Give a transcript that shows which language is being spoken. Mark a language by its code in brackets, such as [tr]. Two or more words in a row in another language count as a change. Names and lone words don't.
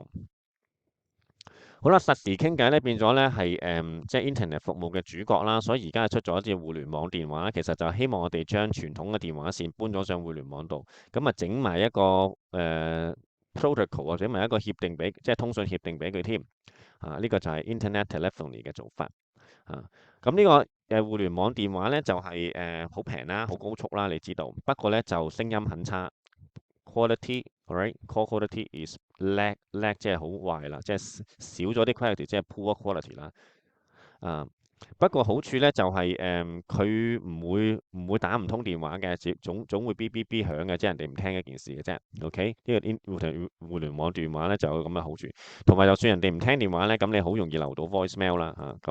[yue] 好啦，實時傾偈咧變咗咧係即係 Internet 服務嘅主角啦，所以而家出咗一啲互聯網電話，其實就希望我哋將傳統嘅電話線搬咗上互聯網度，咁啊整埋一個protocol 或者埋一個協定俾，即係通訊協定俾佢添。呢個就係 [en] Internet telephony [yue] 嘅做法。咁呢個互聯網電話咧就係好平啦，好高速啦，你知道。不過咧就聲音很差 ， [en] quality，alright，call quality is lag [yue] 即係好壞啦，即係少咗啲 quality，即係 [en] poor quality [yue] 啦。啊，不過好處咧就係佢唔會打唔通電話嘅，總會 B B B 響嘅，即係人哋唔聽一件事嘅啫。OK，呢個互聯網電話咧就有咁嘅好處，同埋就算人哋唔聽電話咧，咁你好容易留到 voicemail 啦嚇。